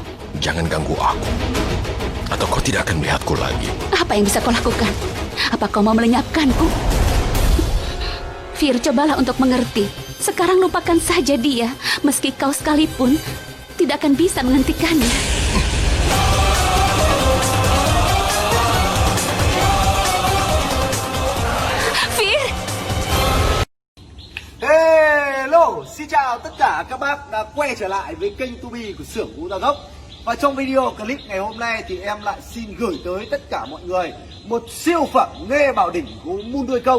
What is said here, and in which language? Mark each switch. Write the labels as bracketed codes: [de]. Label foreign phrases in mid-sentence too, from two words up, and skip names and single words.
[id] Jangan ganggu aku, atau kau tidak akan melihatku lagi. Apa yang bisa kau lakukan? Apa kau mau melenyapkanku? Fir, cobalah untuk mengerti. Sekarang lupakan saja dia, meski kau sekalipun tidak akan bisa menghentikannya. [vi] Hello, xin chào tất cả các bác đã quay trở lại với kênh Tubi của xưởng gỗ Gia Gốc. Và trong video clip ngày hôm nay thì em lại xin gửi tới tất cả mọi người một siêu phẩm Nghê Bảo Đỉnh gỗ mun đuôi công.